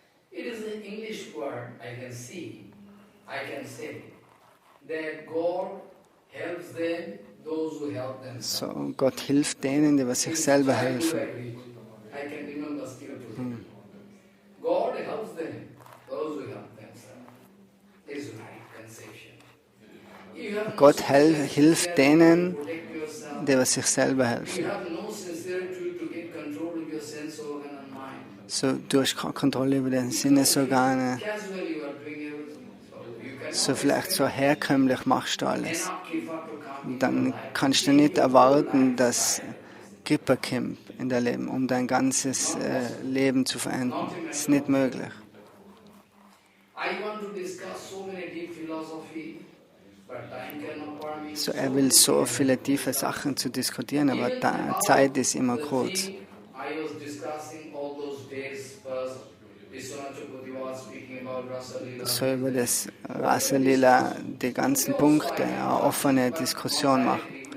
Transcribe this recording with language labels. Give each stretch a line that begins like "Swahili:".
English: It is an English word I can see, I can say, that God helps them, those who help themselves.
German: So, Gott hilft denen, die sich selber helfen.
English: I can remember still today. God helps them, those who help themselves. Is right conception.
German: Gott hilft denen, die sich selber helfen.
English: You have no sincerity to get control of your sense organ and mind.
German: So, du hast keine Kontrolle über deine Sinnesorgane.
English: Casually you are doing everything. So you cannot
German: So vielleicht so herkömmlich machst du alles.
English: keep up to come.
German: Dann kannst du nicht erwarten, dass Kripa kommt in dein Leben, um dein ganzes Leben zu verändern. Das ist nicht möglich.
English: I want to discuss so many deep philosophy, but time cannot permit.
German: So, er will so viele tiefe Sachen zu diskutieren, aber die Zeit ist immer kurz.
English: I was discussing all those days first. Vishwanath was speaking about Rasa Lila.
German: So über das Rasa Lila die ganzen Punkte, eine offene Diskussion machen.